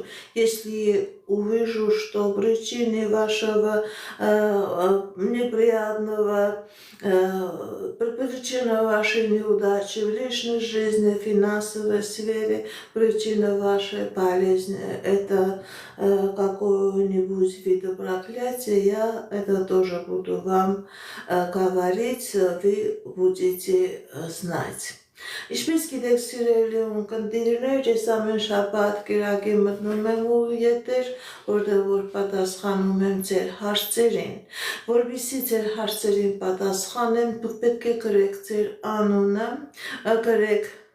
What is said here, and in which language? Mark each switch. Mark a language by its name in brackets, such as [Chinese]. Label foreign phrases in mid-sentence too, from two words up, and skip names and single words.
[Russian] Если увижу, что причины вашего неприятного, причина вашей неудачи в личной жизни, в финансовой сфере, причина вашей болезни, это какой-нибудь вид проклятия, я это тоже буду вам говорить, вы будете знать. [Armenian] Ինչպես գիտեք սիրելի ունկնդիրներ, ես ամեն շաբաթ կիրակի մտնում եմ ու եթեր, որտեղ որ պատասխանում եմ ձեր հարցերին։ Որպեսզի ձեր հարցերին պատասխանեմ, դուք պետք է գրեք ձեր անունը, գրեք